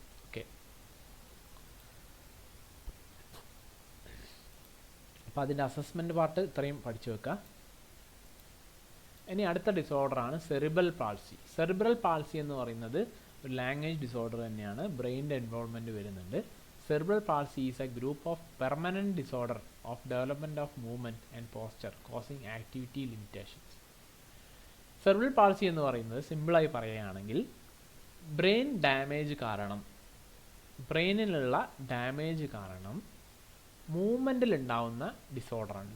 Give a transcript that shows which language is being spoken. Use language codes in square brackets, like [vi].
[ml] Okay, അപ്പോൾ അതിൻ്റെ assessment part ഇത്രയും പഠിച്ചു വെക്കുക. ഇനി അടുത്ത ഡിസോർഡറാണ് സെറിബ്രൽ പാൾസി. സെറിബ്രൽ പാൾസി എന്ന് പറയുന്നത് ഒരു ലാംഗ്വേജ് ഡിസോർഡർ തന്നെയാണ്, ബ്രെയിനിൻ്റെ ഇൻവോൾവ്മെൻറ്റ് വരുന്നുണ്ട്. [en] Cerebral palsy is a group of permanent disorder of development of movement and posture causing activity limitations. [ml] Cerebral palsy എന്ന് പറയുന്നത് സിമ്പിളായി പറയുകയാണെങ്കിൽ ബ്രെയിൻ ഡാമേജ് കാരണം, ബ്രെയിനിലുള്ള ഡാമേജ് കാരണം മൂവ്മെൻറ്റിൽ ഉണ്ടാവുന്ന ഡിസോർഡറാണ്.